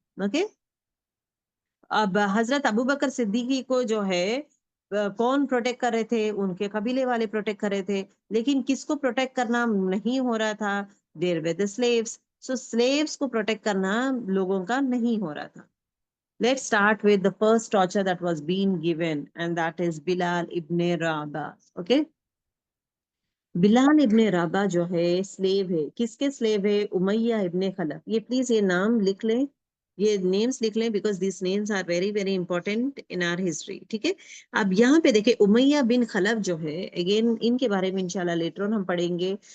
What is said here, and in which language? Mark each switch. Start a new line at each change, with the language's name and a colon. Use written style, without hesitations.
Urdu: Okay, اب حضرت ابوبکر صدیقی کو جو ہے کون پروٹیکٹ کر رہے تھے, ان کے قبیلے والے پروٹیکٹ کر رہے تھے, لیکن کس کو پروٹیکٹ کرنا نہیں ہو رہا تھا,
English: There were the slaves.
Urdu: So slaves کو پروٹیکٹ کرنا لوگوں کا نہیں ہو رہا تھا.
English: Let's start with the first torture that was being given, and that is Bilal ibn Rabah.
Urdu: Okay, بلال ابن رابع جو ہے سلیو ہے, کس کے سلیو ہے, امیہ ابن خلف. یہ پلیز یہ نام لکھ لیں, یہ نیمز لکھ لیں,
English: because these names are very very important in our history,
Urdu: ٹھیک ہے. اب یہاں پہ دیکھیں امیہ بن خلف جو ہے, اگین ان کے بارے میں انشاءاللہ لیٹر آن ہم پڑھیں گے.